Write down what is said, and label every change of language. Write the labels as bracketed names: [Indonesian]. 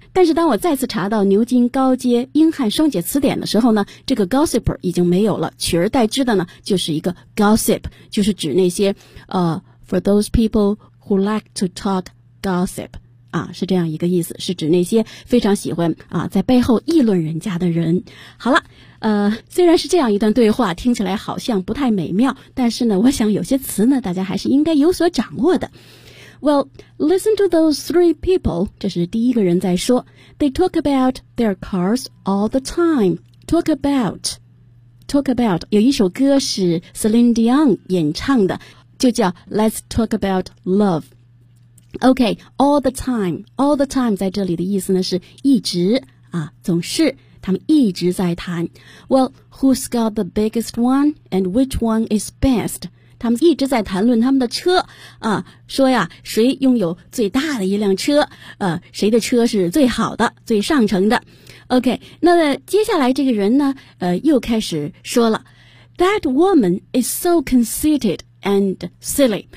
[Chinese] 但是当我再次查到牛津高阶英汉双解词典的时候呢，这个 gossiper 已经没有了，取而代之的呢就是一个 gossip， 就是指那些 for those people who like to talk gossip，是这样一个意思，是指那些非常喜欢在背后议论人家的人。好了。虽然是这样一段对话，听起来好像不太美妙，但是呢，我想有些词呢，大家还是应该有所掌握的。 [English] Well, listen to those three people. 这是第一个人在说。 They talk about their cars all the time. [Chinese] Talk about. Talk about. 有一首歌是 Celine Dion 演唱的，就叫 Let's Talk About Love. Okay, all the time. All the time 在这里的意思呢，是一直啊，总是。他们一直在谈。 [English] Well, who's got the biggest one and which one is best? [Chinese] 他们一直在谈论他们的车说呀谁拥有最大的一辆车谁的车是最好的最上乘的。 OK, 那接下来这个人呢又开始说了。 [English] That woman is so conceited and silly.